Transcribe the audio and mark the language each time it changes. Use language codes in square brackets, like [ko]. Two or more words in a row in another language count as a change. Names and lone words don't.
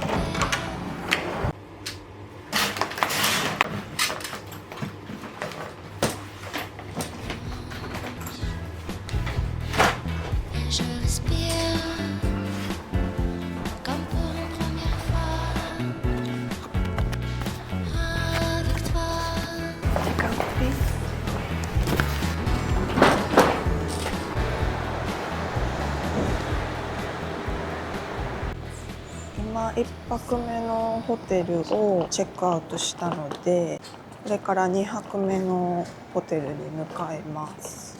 [fr] Et je respire comme pour une première fois avec toi. [ja] 時間コピー。今1泊目のホテルをチェックアウトしたので、これから2泊目のホテルに向かいます。